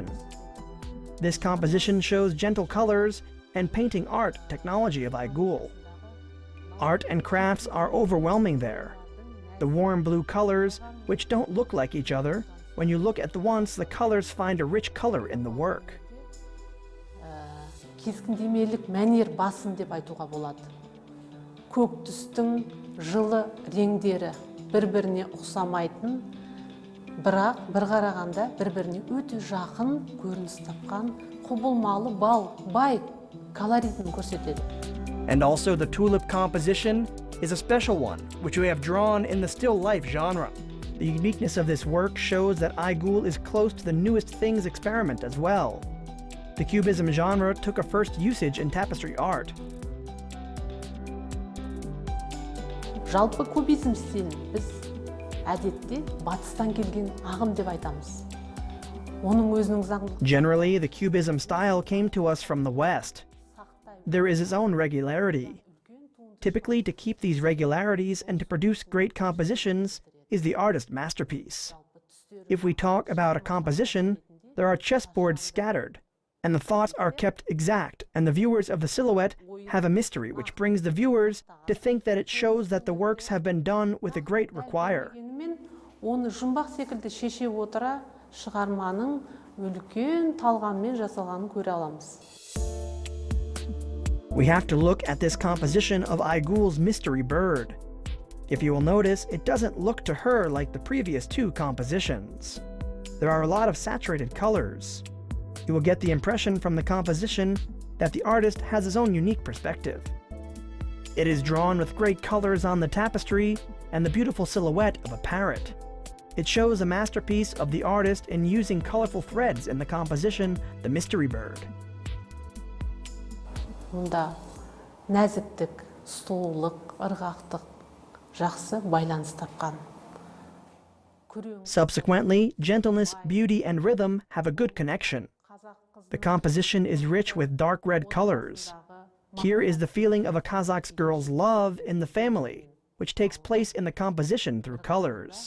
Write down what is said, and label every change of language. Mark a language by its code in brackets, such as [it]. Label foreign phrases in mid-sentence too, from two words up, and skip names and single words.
[en] This composition shows gentle colors and painting art technology of Aygul. Art and crafts are overwhelming there. The warm blue colors, which don't look like each other, when you look at the once, the colors find a rich color in the work. [kk] Кескіндемелік мәнер басым деп айтуға болады. Көк түстің жылы реңдері бір-біріне ұқсамайтын, бірақ бір қарағанда бір-біріне өте жақын көрініс тапқан құбылмалы бай колоритін көрсетеді. [en] And also the tulip composition is a special one, which we have drawn in the still life genre. The uniqueness of this work shows that Aygul is close to the newest things experiment as well. The cubism genre took a first usage in tapestry art. [kk] Жалпы кубизм стилін біз әдетте батыстан келген ағым деп айтамыз. Оның өзінің заңдылығы. [en] Generally, the cubism style came to us from the West. There is its own regularity. Typically, to keep these regularities and to produce great compositions is the artist's masterpiece. If we talk about a composition, there are chessboards scattered, and the thoughts are kept exact, and the viewers of the silhouette have a mystery which brings the viewers to think that it shows that the works have been done with a great require. [kk] Оны жұмбақ секілді шеше отыра шығарманың үлкен талғаммен жасалғанын көре аламыз. [en] We have to look at this composition of Aygul's mystery bird. If you will notice, it doesn't look to her like the previous two compositions. There are a lot of saturated colors. You will get the impression from the composition that the artist has his own unique perspective. It is drawn with great colors on the tapestry and the beautiful silhouette of a parrot. It shows a masterpiece of the artist in using colorful threads in the composition, the mystery bird. [kk] Мұнда нәзіктік, сұлулық, ырғақтық жақсы байланыс тапқан. [en] Subsequently, gentleness, beauty, and rhythm have a good connection. The composition is rich with dark red colors. Here is the feeling of a Kazakh girl's love in the family, which takes place in the composition through colors.